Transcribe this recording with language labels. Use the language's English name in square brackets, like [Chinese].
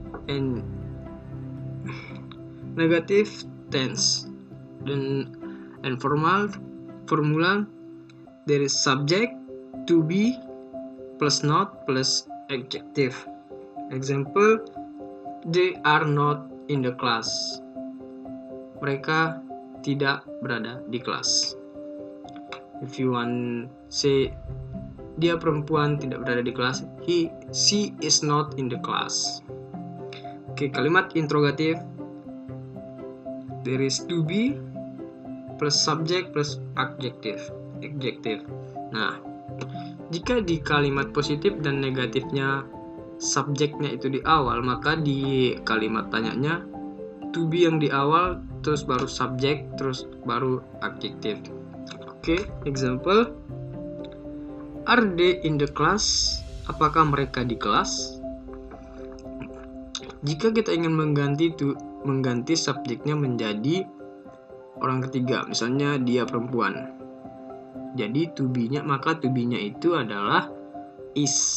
[English] And negative tense and formula, there is subject to be plus not plus adjective. Example, they are not in the class. [Indonesian] Mereka tidak berada di kelas. [English] If you want say [Indonesian] dia perempuan tidak berada di kelas, [English] she is not in the class. Oke, [Indonesian] kalimat interrogatif, [English] there is to be plus subject plus adjective. [Indonesian] Nah, jika di kalimat positif dan negatifnya subjeknya itu di awal, maka di kalimat tanyanya to be yang di awal, terus baru subjek, terus baru adjective. [English] Oke, example, are they in the class? [Indonesian] Apakah mereka di kelas? Jika kita ingin mengganti subjeknya menjadi orang ketiga, misalnya dia perempuan, jadi to be-nya, maka to be-nya itu adalah is.